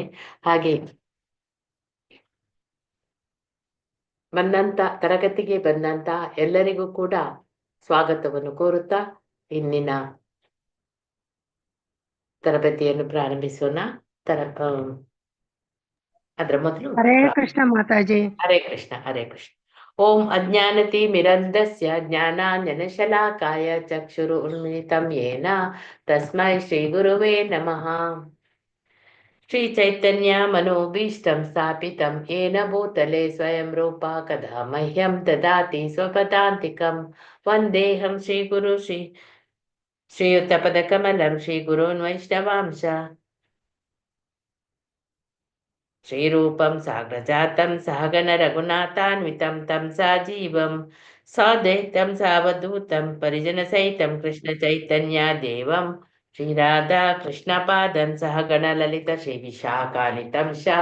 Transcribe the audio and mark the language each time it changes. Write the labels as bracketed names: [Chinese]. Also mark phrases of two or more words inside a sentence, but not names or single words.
[Kannada] ಹಾಗೆ ತರಗತಿಗೆ ಬಂದಂತ ಎಲ್ಲರಿಗೂ ಕೂಡ ಸ್ವಾಗತವನ್ನು ಕೋರುತ್ತಾ ಇಂದಿನ ತರಗತಿಯನ್ನು ಪ್ರಾರಂಭಿಸೋಣ. ಅದರ ಮೊದಲು ಹರೇ ಕೃಷ್ಣ ಮಾತಾಜಿ. ಹರೇ ಕೃಷ್ಣ. ಹರೇ ಕೃಷ್ಣ. [Sanskrit] ಓಂ ಅಜ್ಞಾನತಿ ಮಿರಂಧಸ್ಯ ಜ್ಞಾನಾಂಜನಶಲಾಕಾಯ ಚಕ್ಷುರುನ್ಮಿಲಿತಂ ಯೇನ ತಸ್ಮೈ ಶ್ರೀ ಗುರುವೇ ನಮಃ. ಶ್ರೀ ಚೈತನ್ಯ ಮನೋಭೀಷ್ಟಂ ಸ್ಥಾಪಿತಂ ಯೇನ ಭೂತಲೆ ಸ್ವಯಂ ರೂಪ ಕದಾ ಮಹ್ಯಂ ದದಾತಿ ಸ್ವಪದಾಂತಿಕಂ ವಂದೇಹಂ ಶ್ರೀ ಗುರು ಶ್ರೀಯುತ ಪದಕಮಲಂ ಶ್ರೀ ಗುರುನ್ ವೈಷ್ಣವಾಂಶ ಶ್ರೀರೂಪಂ ಸಾಗ್ರಜಾತಂ ಸಹಗಣ ರಘುನಾಥಾನ್ವಿತಂ ತಂ ಸಾಜೀವಂ ಸಾದ್ವೈತಂ ಸಾವಧೂತಂ ಪರಿಜನ ಸಹಿತಂ ಕೃಷ್ಣ ಚೈತನ್ಯ ದೇವಂ ಶ್ರೀರಾಧಾ ಕೃಷ್ಣ ಪಾದಂ ಸಹಗಣ ಲಲಿತ ಶ್ರೀ ವಿಶಾಖಾನಿತಂ ಶಾ.